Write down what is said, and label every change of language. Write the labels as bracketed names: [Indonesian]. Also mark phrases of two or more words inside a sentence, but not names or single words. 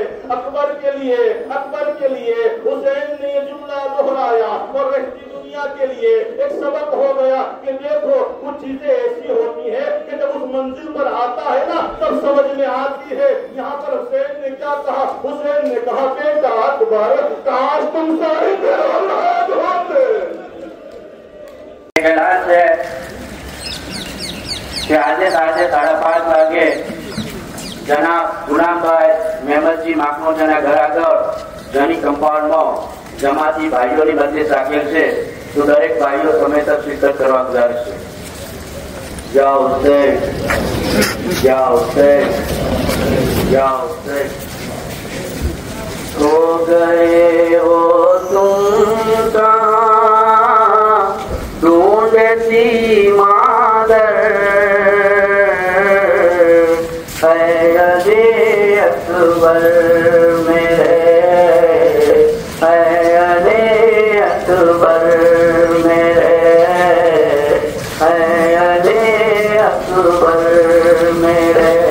[Urdu] اکبر کے لیے حسین نے یہ جملہ دہرایا اور رہتی دنیا کے لیے ایک سبق ہو گیا کہ دیکھو کچھ چیزیں ایسی ہوتی ہیں کہ جب اس منزل پر آتا ہے نا تب سمجھ میں آتی ہے. یہاں پر حسین نے کیا کہا؟ حسین نے کہا بیٹا اکبر کاش تم سارے اولاد ہوتے. اعلان ہے کہ آدھے [Gujarati] 5:30 વાગે જનાબ ગુલામભાઈ મહેમદજી માખણોજાના ઘર આગળ જની કમ્પાઉન્ડમાં જમાતી ભાઈઓની બંદીશ રાખેલ છે, તો દરેક ભાઈઓ સમયસર શિરકત કરવા ગુજારિશ છે. જાઓ હુસૈન, જાઓ હુસૈન, જાઓ હુસૈન. [Urdu] ہو گئے ہو تم کہاں ڈھونڈتی مادر ہے علی اکبر میرے، ہے علی اکبر میرے، ہے علی اکبر میرے.